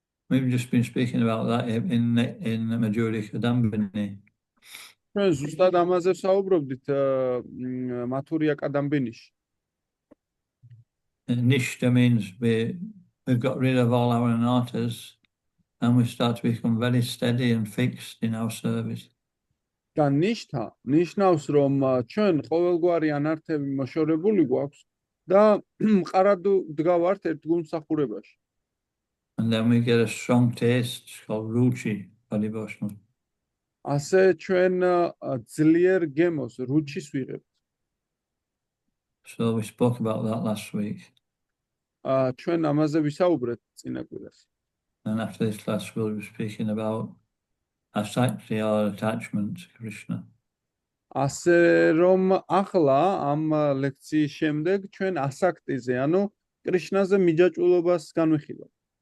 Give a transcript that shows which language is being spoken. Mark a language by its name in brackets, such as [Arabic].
[English] We've just been speaking about that in Madhurya Kadambini. [Georgian] ჩვენ ზუსტად ამაზე ვსაუბრობდით მათურია კადამბინიში. [English] Nishta means we've got rid of all our anarthas and we start to become very steady and fixed in our service. [Georgian] და ნიშთა ნიშნავს, რომ ჩვენ ყოველგვარი ანართები მოშორებული გვაქვს და მყარად დგავართ ერთ გულმსახურებაში. [English] And then we get a strong taste called ruchi for devotional. [Georgian] ასე ჩვენ ძლიერ გემოს რუჩის ვიღებთ. [English] So we spoke about that last week. [Georgian] ჩვენ ამაზე ვისაუბრეთ წინა კვირას. [English] And after this class we'll be speaking about asakti or attachment to Krishna. [Georgian] ასე რომ ახლა ამ ლექციის შემდეგ ჩვენ ასაქტიზე, ანუ კრიშნაზე მიჯაჭვულობას განვიხილავთ.